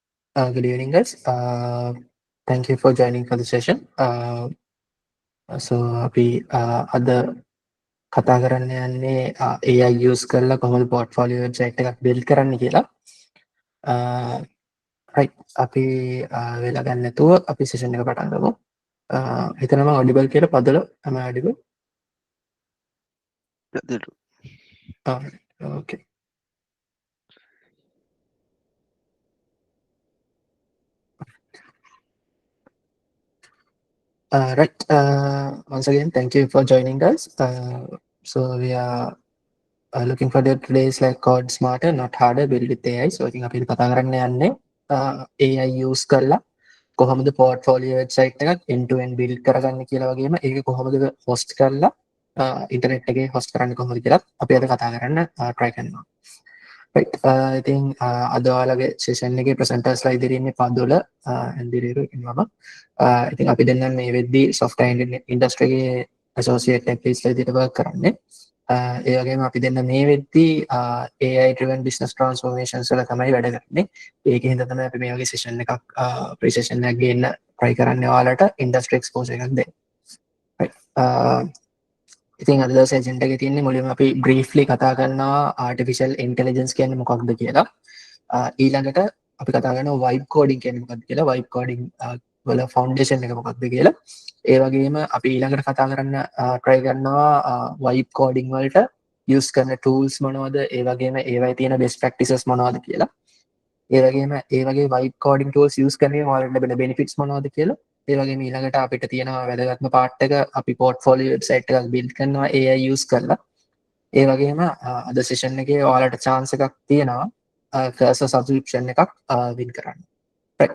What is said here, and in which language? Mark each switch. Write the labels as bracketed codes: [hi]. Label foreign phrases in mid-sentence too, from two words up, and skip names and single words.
[en] Good evening, guys. Thank you for joining for the session. [si] So අපි අද කතා කරන්න යන්නේ [en] AI use [si] කරලා කොහොමද [en] portfolio website [si] එකක් build කරන්න කියලා. Right. අපි වෙලා ගන්න නැතුව අපි session එක පටන් ගමු. [en] හිතනවා audible කියලා පදල am I audible? Alright. Okay. Right. Once again, thank you for joining us. So we are looking for the today's like code smarter, not harder, build with AI. So I think [si] අපි කතා කරන්න යන්නේ [en] AI use [si] කරලා කොහොමද [en] portfolio website [si] එකක් [en] end to end build [si] කරගන්න කියලා වගේම ඒක කොහොමද host කරලා internet එකේ host කරන්න කොහොමද කියලා අපි අද කතා කරන්න try කරනවා. Right. ඉතින් අද ඔයාලගේ session එකේ presenters ලා ඉදිරියේ ඉන්නේ පදුල ඇන්දිරේරු ඉන්නවම. ඉතින් අපි දෙන්න මේ වෙද්දී [en] software industry [si] එකේ [en] associate tech leads [si] ලා විදිහට work කරන්නේ. ඒ වගේම අපි දෙන්න මේ වෙද්දී [en] AI driven business transformations [si] වල තමයි වැඩ කරන්නේ. ඒකෙන් හින්දා තමයි අපි මේ වගේ session එකක් pre-session එකක් ගේන්න try කරන්නේ ඔයාලට [en] industry exposure [si] එකක් දෙන්න. Right. ඉතින් අද දවසේ agenda එකේ තියෙන්නේ මුලින්ම අපි briefly කතා කරනවා [en] artificial intelligence [si] කියන්නේ මොකක්ද කියලා. ඊළඟට අපි කතා කරනවා [en] vibe coding [si] කියන්නේ මොකක්ද කියලා. [en] vibe coding [si] වල foundation එක මොකක්ද කියලා. ඒ වගේම අපි ඊළඟට කතා කරන්න try කරනවා [en] vibe coding [si] වලට use කරන tools මොනවද, ඒ වගේම ඒවයි තියෙන [en] best practices [si] මොනවද කියලා. ඒ වගේම ඒ වගේ [en] vibe coding tools use [si] කරන්නේ ඔයාලට ලැබෙන benefits මොනවද කියලා. ඒ වගේම ඊළඟට අපිට තියෙනවා වැදගත්ම part එක අපි [en] portfolio website [si] එකක් build කරනවා [en] AI use [si] කරලා. ඒ වගේම අද session එකේ ඔයාලට chance එකක් තියෙනවා [en] cursor subscription [si] එකක් win කරන්න. Right.